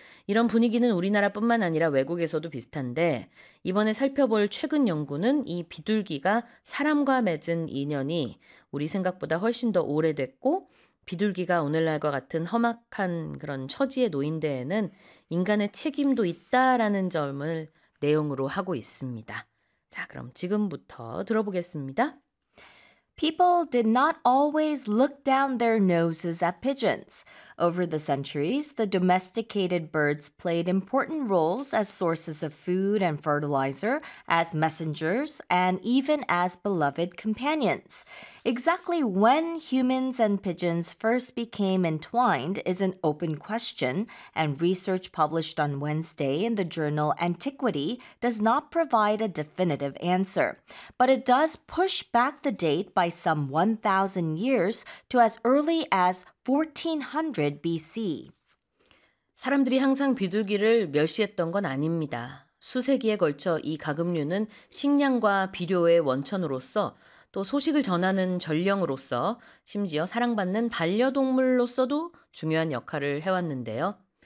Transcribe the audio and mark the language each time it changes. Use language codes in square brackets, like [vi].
[ko] 이런 분위기는 우리나라뿐만 아니라 외국에서도 비슷한데 이번에 살펴볼 최근 연구는 이 비둘기가 사람과 맺은 인연이 우리 생각보다 훨씬 더 오래됐고 비둘기가 오늘날과 같은 험악한 그런 처지에 놓인 데에는 인간의 책임도 있다라는 점을 내용으로 하고 있습니다. 자, 그럼 지금부터 들어보겠습니다. [en] People did not always look down their noses at pigeons. Over the centuries, the domesticated birds played important roles as sources of food and fertilizer, as messengers, and even as beloved companions. Exactly when humans and pigeons first became entwined is an open question, and research published on Wednesday in the journal Antiquity does not provide a definitive answer. But it does push back the date by some 1,000 years to as early as 1400 BC. [ko] 사람들이 항상 비둘기를 멸시했던 건 아닙니다. 수세기에 걸쳐 이 가금류는 식량과 비료의 원천으로서 또 소식을 전하는 전령으로서 심지어 사랑받는 반려동물로서도 중요한 역할을 해왔는데요.